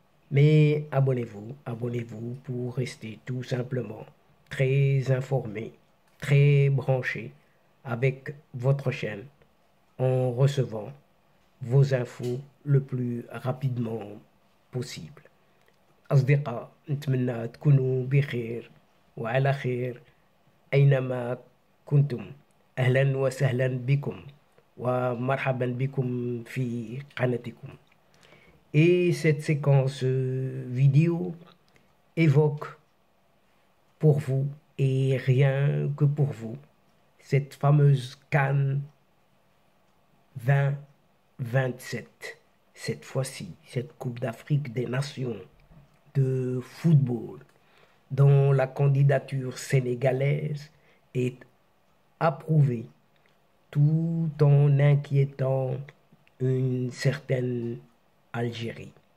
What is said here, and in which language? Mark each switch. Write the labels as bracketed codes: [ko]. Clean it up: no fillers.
[fr] Mais abonnez-vous pour rester tout simplement très informé, très branché avec votre chaîne en recevant vos infos le plus rapidement possible. [ar] أصدقاء نتمنى تكونوا بخير وعلى خير أينما كنتم. أهلا وسهلا بكم ومرحبا بكم في قناتكم. [fr] Et cette séquence vidéo évoque pour vous et rien que pour vous cette fameuse CAN 2027. Cette fois-ci, cette Coupe d'Afrique des Nations de football dont la candidature sénégalaise est approuvée tout en inquiétant une certaine Algérie.